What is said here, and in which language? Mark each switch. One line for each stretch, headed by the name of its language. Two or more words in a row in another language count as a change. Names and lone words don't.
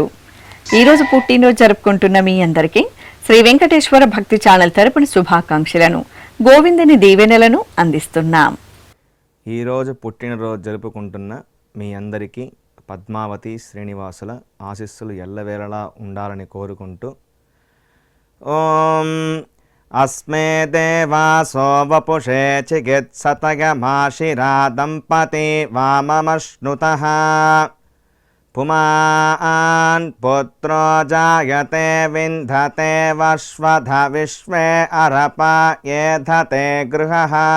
Telugu: ఈరోజు పుట్టినరోజు జరుపుకుంటున్న మీ అందరికీ శ్రీ వెంకటేశ్వర భక్తి ఛానల్ తరపున శుభాకాంక్షలను గోవిందుని దీవెనలను అందిస్తున్నాం. ఈరోజు పుట్టినరోజు జరుపుకుంటున్న మీ అందరికీ పద్మావతి శ్రీనివాసుల ఆశీస్సులు ఎల్లవేళలా ఉండాలని కోరుకుంటూ
Sanskrit: ఓం अस्मे देवासो वपुषे चिकित्सतयमाशिरा दम्पती वाममश्नुतः पुमान् पुत्रो जायते विन्धते वश्वध विश्वे अरपा येधते गृहः